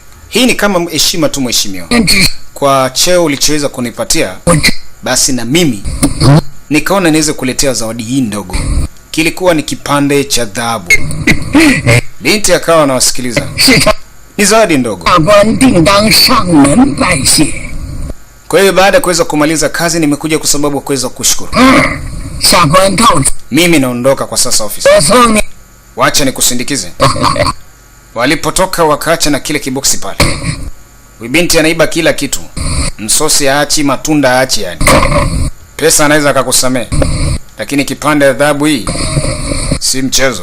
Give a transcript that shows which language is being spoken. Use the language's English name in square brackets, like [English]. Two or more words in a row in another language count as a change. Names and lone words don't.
[Swahili] Hii ni kama heshima tu mheshimiwa. [Chinese] 编织 [Swahili] Kwa cheo ulichoweza kunipatia, [Chinese] 我这 [Swahili] basi na mimi nikaona niweze kuletea zawadi hii ndogo. Kilikuwa ni kipande cha dhahabu. Binti akawa anawasikiliza. [Chinese] 是他 [Swahili] Ni zawadi ndogo. [Chinese] 大官定当上门拜谢。 [Swahili] Kwa hiyo baada ya kuweza kumaliza kazi nimekuja kwa sababu ya kuweza kushukuru. [Chinese] 下官告辞， [Swahili] Mimi naondoka kwa sasa ofisa. [Chinese] 我送你。 [Swahili] Wacha nikusindikize. Walipotoka wakaacha na kile kiboksi pale. Huyu binti anaiba kila kitu. Msosi haachi, matunda haachi yani. Pesa anaweza akakusamea. Lakini kipande ya dhahabu hii si mchezo.